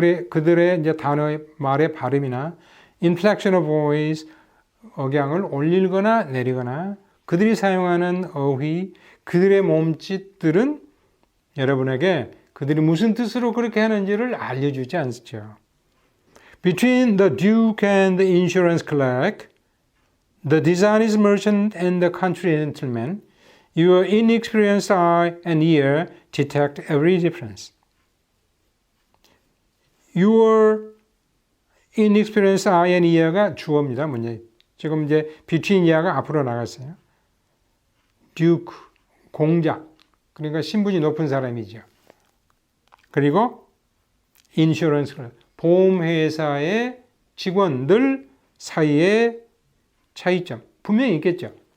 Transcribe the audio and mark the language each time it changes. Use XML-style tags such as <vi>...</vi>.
<ko>그들의 이제 단어의 말의 발음이나 inflection of voice, 억양을 올리거나 내리거나 그들이 사용하는 어휘, 그들의 몸짓들은 여러분에게 그들이 무슨 뜻으로 그렇게 하는지를 알려주지 않죠.</ko> <en>Between the duke and the insurance clerk, the dishonest merchant and the country gentleman, your inexperienced eye and ear detect every difference. Your inexperienced eye and ear가</en> <ko>주어입니다. 지금 이제 between ear가 앞으로 나갔어요. duke, 공작, 그러니까 신분이 높은 사람이죠. 그리고 insurance, 보험회사의 직원들 사이의 차이점 분명히 있겠죠.</ko>